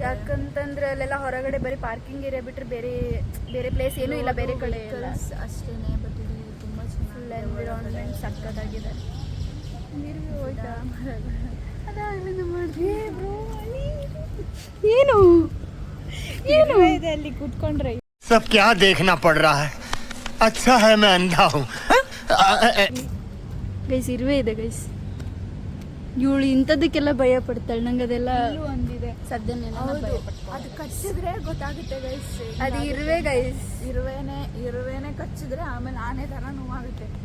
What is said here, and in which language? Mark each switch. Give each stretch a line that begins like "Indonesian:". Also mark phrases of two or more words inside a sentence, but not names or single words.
Kannada: ಯಾಕಂತಂದ್ರೆ ಅಲ್ಲೆಲ್ಲ ಹೊರಗಡೆ ಬರೀ ಪಾರ್ಕಿಂಗ್ ಏರಿಯಾ ಬಿಟ್ಟರೆ ಬೇರೆ ಪ್ಲೇಸ್ ಏನೂ ಇಲ್ಲ, ಬೇರೆ ಕಡೆ ಅಷ್ಟೇ. ಬಟ್ ಇಲ್ಲಿ ತುಂಬ ಚೆನ್ನಾಗಿ ಎನ್ವಿರಾನ್ಮೆಂಟ್ ಸಕ್ಕತ್ತಾಗಿದೆ. ನೀರು ಹೋಯ್ತಾ ಅದಾಗಲಿಂದ ಮಾಡಿದ್ವಿ ಬ್ರೋ. ಏನು ಇದೆ ಅಲ್ಲಿ ಕೂತ್ಕೊಂಡ್ರೆ?
Hindi: सब क्या देखना पड़ रहा है? अच्छा है मैं अंधा हूँ.
Kannada: ಗೈಸ್, ಇರುವೆ ಇದೆ ಗೈಸ್. ಇವಳು ಇಂಥದಕ್ಕೆಲ್ಲ ಭಯ ಪಡ್ತಾಳೆ. ನಂಗೆ ಅದೆಲ್ಲ ಒಂದಿದೆ ಸದ್ಯನೇ. ಅದು ಕಚ್ಚಿದ್ರೆ ಗೊತ್ತಾಗುತ್ತೆ ಗೈಸ್, ಅದು ಇರುವೆ ಗೈಸ್. ಇರುವೆನೆ ಕಚ್ಚಿದ್ರೆ ಆಮೇಲೆ ಆನೆ ಥರ ನೋವಾಗುತ್ತೆ.